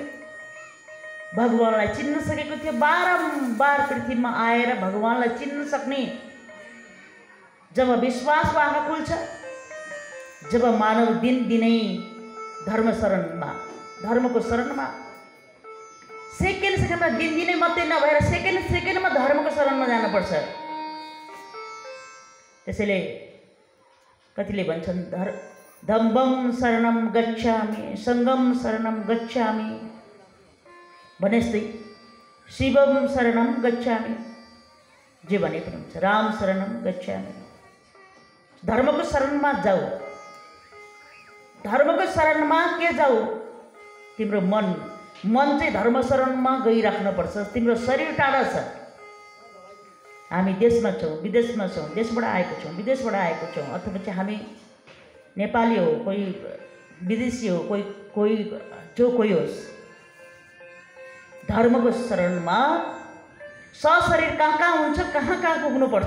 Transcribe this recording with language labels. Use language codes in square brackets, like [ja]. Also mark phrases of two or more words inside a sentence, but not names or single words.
[ne] भगवानलाई चिन्न सकेको थियो। बारम्बार पृथ्वीमा आएर भगवानलाई चिन्न सक्ने जब विश्वासको आँखा खुल्छ, जब मानव दिनदिनै धर्मको शरणमा सेकेन्डमा दिनदिनै मात्रै नभएर सेकेन्डमा धर्मको शरणमा जानुपर्छ। त्यसैले कतिले भन्छन् [pi] धम्मं शरणं गच्छामि, सङ्गं शरणं गच्छामि भनेजस्तै शिवं शरणं गच्छामि, [ne] जे भने पनि हुन्छ, राम [pi] शरणं गच्छामि। [ne] धर्मको शरणमा जाऊ। धर्मको शरणमा के जाऊ? तिम्रो मन चाहिँ धर्म शरणमा गइराख्नुपर्छ। तिम्रो शरीर टाढा छ। हामी देशमा छौँ, विदेशमा छौँ, देशबाट आएको छौँ, विदेशबाट आएको छौँ, अथवा चाहिँ हामी नेपाली हो, कोही विदेशी हो, कोही जो कोही होस्, धर्मको शरणमा सशरीर कहाँ हुन्छ, कहाँ पुग्नुपर्छ।